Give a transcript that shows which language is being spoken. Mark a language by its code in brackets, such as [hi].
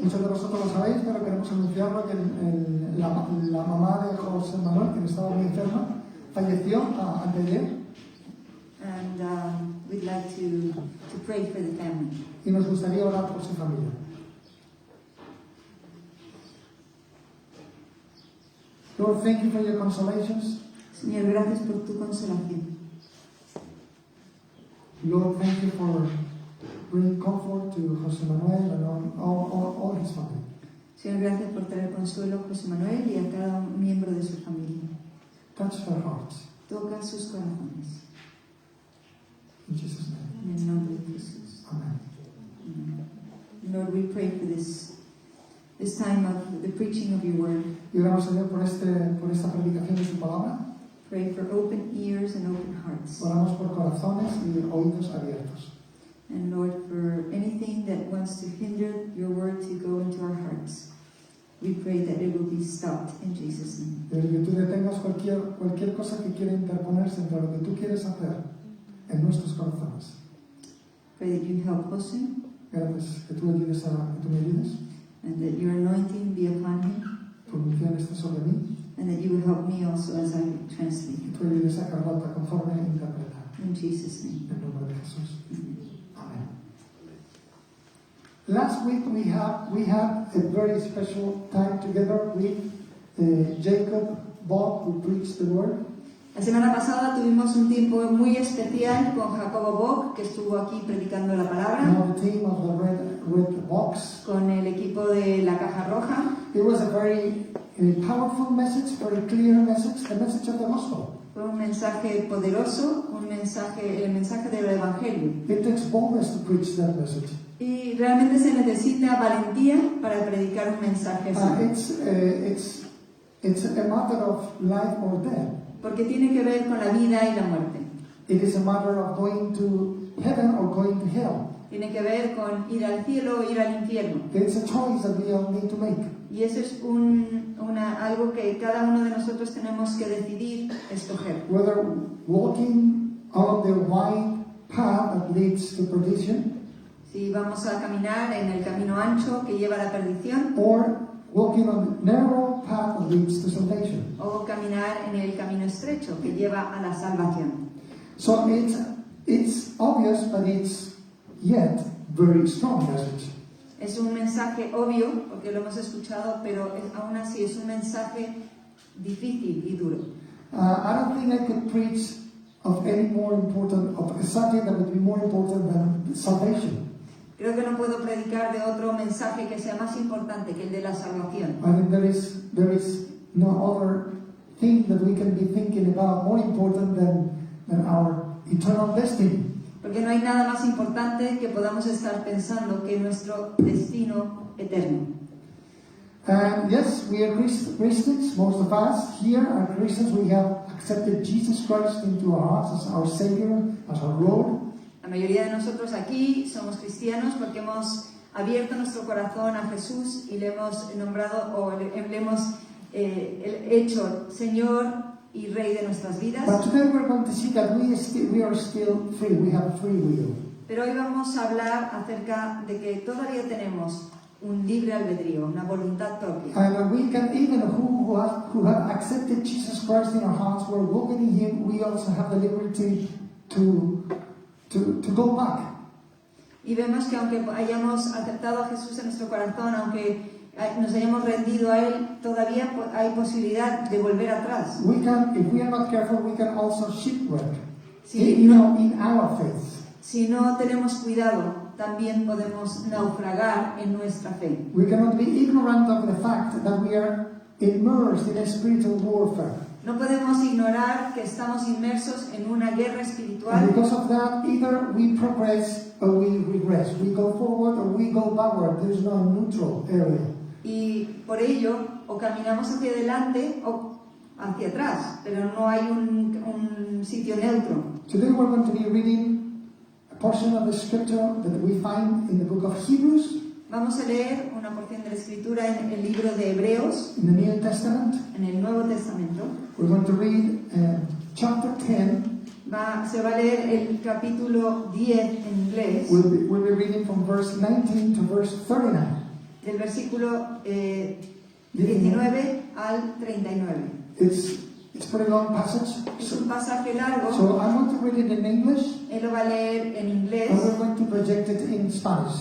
[es] Muchos de vosotros lo sabéis, pero queremos anunciarlo que la mamá de José Manuel, que estaba muy enferma, falleció anteayer [en] And we'd like to pray for the family. [es] y nos gustaría orar por su familia. [en] Lord, thank you for your consolations. [es] Señor, gracias por tu consolación. [en] Lord, thank you for bringing comfort to José Manuel and all his family. [es] Señor, gracias por traer consuelo a José Manuel y a cada miembro de su familia. [en] Touch their hearts. [es] Toca sus corazones. [en] In Jesus' name. [es] En el nombre de Jesús. [en] Amen. [es] Amen. [en] Lord, we pray for this time of the preaching of your word. [es] Y oramos, Señor, por esta predicación de tu palabra. [en] Pray for open ears and open hearts. [es] Oramos por corazones y oídos abiertos. [en] And Lord, for anything that wants to hinder your word to go into our hearts, we pray that it will be stopped in Jesus' name. [es] Que tú detengas cualquier cosa que quiera interponerse entre lo que tú quieres hacer en nuestros corazones. [en] Pray that you help Jose [es] Gracias, que tú me ayudes, [en] and that your anointing be upon him, [es] tu unción esté sobre mí, [en] and that you will help me also as I translate. [es] y tú ayudes a Carlota conforme interpreta. [en] In Jesus' name. [es] En nombre de Jesús. [en] Amen. [es] Amen. [en] Last week we had a very special time together with Jacob Bob, who preached the word. [es] La semana pasada tuvimos un tiempo muy especial con Jacobo Bock, que estuvo aquí predicando la palabra, [en] Now the team of the red box. [es] con el equipo de la Caja Roja. [en] It was a very powerful message, very clear message, the message of the gospel. [es] Fue un mensaje poderoso, el mensaje del Evangelio. [en] It takes boldness to preach that message. [es] Y realmente se necesita valentía para predicar un mensaje así. [en] It's a matter of life or death. [es] Porque tiene que ver con la vida y la muerte. [en] It is a matter of going to heaven or going to hell. [es] Tiene que ver con ir al cielo o ir al infierno. [en] It's a choice that we all need to make. [es] Y eso es algo que cada uno de nosotros tenemos que decidir escoger. [en] Whether walking along the wide path that leads to perdition, [es] Si vamos a caminar en el camino ancho que lleva a la perdición, [en] or walking on the narrow path that leads to salvation. [es] o caminar en el camino estrecho que lleva a la salvación. [en] So it's obvious, but it's yet very strong message. [es] Es un mensaje obvio, porque lo hemos escuchado, pero aún así es un mensaje difícil y duro. [en] I don't think I could preach of a subject that would be more important than salvation. [es] Creo que no puedo predicar de otro mensaje que sea más importante que el de la salvación. [en] I think there is no other thing that we can be thinking about more important than our eternal destiny. [es] Porque no hay nada más importante que podamos estar pensando que nuestro destino eterno. [en] And yes, we are Christians. Most of us here are Christians. We have accepted Jesus Christ into our hearts as our Savior, as our Lord. [es] La mayoría de nosotros aquí somos cristianos porque hemos abierto nuestro corazón a Jesús y le hemos nombrado o le hemos hecho Señor y Rey de nuestras vidas. [en] But today we're going to see that we are still free. We have free will. [es] Pero hoy vamos a hablar acerca de que todavía tenemos un libre albedrío, una voluntad propia. [en] And we can, even who have accepted Jesus Christ in our hearts, we're walking in Him, we also have the liberty to go back. [es] Y vemos que aunque hayamos aceptado a Jesús en nuestro corazón, aunque nos hayamos rendido a Él, todavía hay posibilidad de volver atrás. [en] We can, if we are not careful, we can also shipwreck, [es] Sí. [en] in our faith. [es] Si no tenemos cuidado, también podemos naufragar en nuestra fe. [en] We cannot be ignorant of the fact that we are immersed in a spiritual warfare. [es] No podemos ignorar que estamos inmersos en una guerra [en] And [es] espiritual [en] because of that, either we progress or we regress. We go forward or we go backward. There is no neutral area. [es] y por ello o caminamos hacia adelante o hacia atrás, pero no hay un sitio neutro. [en] Today we're going to be reading a portion of the scripture that we find in the book of Hebrews, [es] Vamos a leer una porción de la Escritura en el libro de Hebreos, [en] in the New Testament. [es] en el Nuevo Testamento. [en] We're going to read chapter 10. [es] Se va a leer el capítulo 10 en inglés, [en] We'll be reading from verse 19 to verse 39. [es] del versículo 19 al 39. [en] It's a pretty long passage. [es] Es un pasaje largo, [en] So I want to read it in English, [es] él lo va a leer en inglés, [en] and we're going to project it in Spanish.